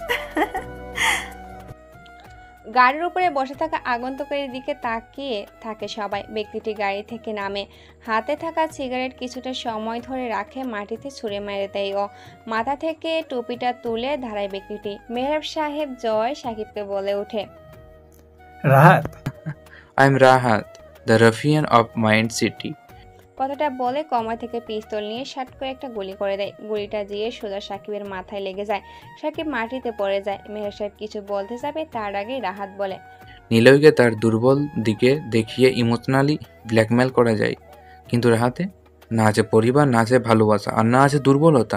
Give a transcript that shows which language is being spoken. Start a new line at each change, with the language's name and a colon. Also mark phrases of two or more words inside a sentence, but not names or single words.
Bangla: গাড়ির উপরে বসে থাকা আগন্তুকের দিকে তাকিয়ে থাকে সবাই। ব্যক্তিটি গাড়ি থেকে নামে, হাতে থাকা সিগারেট কিছুটা সময় ধরে রাখে, মাটিতে ছুঁড়ে মেরে দেয় ও মাথা থেকে টুপিটা তুলে দাঁড়ায় ব্যক্তিটি। মেহরাব সাহেব জয় সাকিবকে বলে ওঠে, রাহাত,
English: I am Rahat, the ruffian of mind city.
Bangla: কথাটা বলে কমর থেকে পিস্তল নিয়ে শাট করে একটা গুলি করে দেয়। গুলিটা দিয়ে সোজা সাকিবের মাথায় লেগে যায়। সাকিব মাটিতে পড়ে যায়। মেহরাব সাহেব কিছু বলতে যাবে তার আগেই রাহাত বলে, নীলয়কে তার দুর্বল দিকে দেখিয়ে
English: emotionally blackmail
Bangla: করা যায়, কিন্তু রাহাতে না আছে পরিবার, না আছে ভালোবাসা, আর না আছে দুর্বলতা।